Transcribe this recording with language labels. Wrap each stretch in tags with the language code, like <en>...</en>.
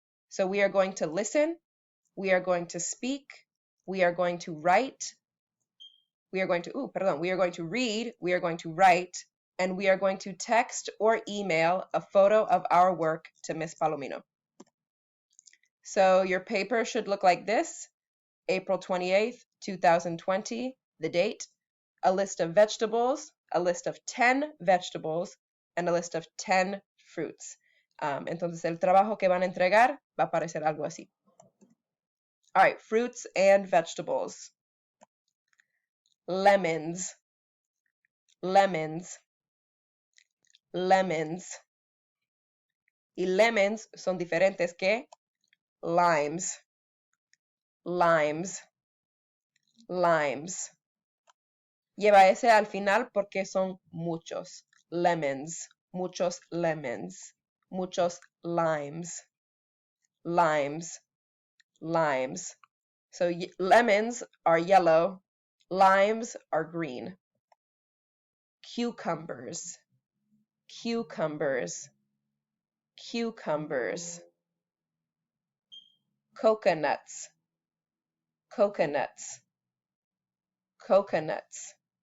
<en>So we are going to listen, we are going to speak, we are going to write, we are going to read, we are going to write, and we are going to text or email a photo of our work to Miss Palomino. So your paper should look like this: April 28th, 2020, the date, a list of vegetables, a list of 10 vegetables, and a list of 10 fruits.</en> <es>Entonces el trabajo que van a entregar va a parecer algo así.</es> <en>All right, fruits and vegetables. Lemons, lemons, lemons.</en> <es>Y lemons son diferentes que limes, limes, limes. Lleva ese al final porque son muchos lemons, muchos lemons, muchos limes, limes, limes.</es> <en>So lemons are yellow, limes are green. Cucumbers, cucumbers, cucumbers. Coconuts, coconuts, coconuts.</en>